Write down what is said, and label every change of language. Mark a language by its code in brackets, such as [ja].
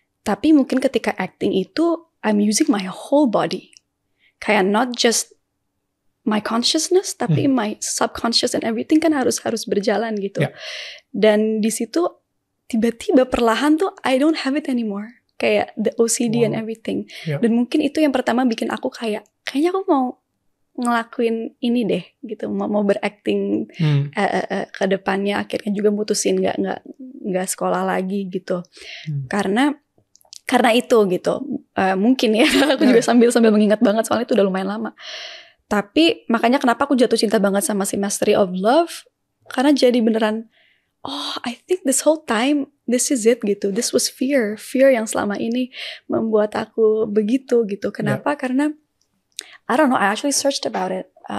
[id] Tapi mungkin ketika acting itu [en] I'm using my whole body, kayak not just my consciousness, tapi my subconscious and everything [id] kan harus berjalan gitu. Dan di situ tiba-tiba perlahan tuh [en] I don't have it anymore, kayak the OCD and everything. [id] Dan mungkin itu yang pertama bikin aku kayaknya aku mau ngelakuin ini deh gitu, mau berakting ke depannya. Akhirnya juga mutusin nggak sekolah lagi gitu. Karena itu gitu, mungkin ya aku juga sambil mengingat banget, soalnya itu udah lumayan lama. Tapi makanya kenapa aku jatuh cinta banget sama si Mastery of Love, karena jadi beneran, [en] oh I think this whole time this is it [id] gitu. [en] This was fear [id] yang selama ini membuat aku begitu gitu. Kenapa? [en] Karena I don't know, I actually searched about it.